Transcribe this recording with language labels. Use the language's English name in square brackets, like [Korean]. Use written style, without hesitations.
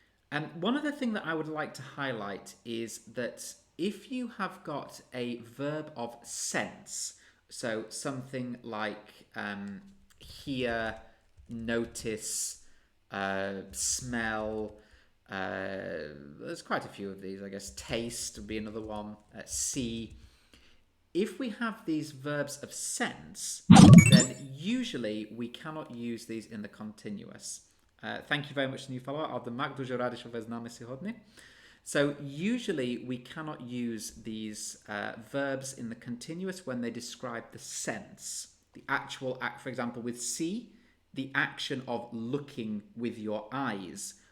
[English] And one other thing that I would like to highlight is that if you have got a verb of sense, so something like hear, notice, smell, there's quite a few of these, I guess. Taste would be another one. See. If we have these verbs of sense, then usually we cannot use these in the continuous. Thank you very much, new follower. [Ukrainian] Admak дуже радий, що ви з нами сьогодні. [English] So usually we cannot use these verbs in the continuous when they describe the sense, the actual act. For example, with see, the action of looking with your eyes.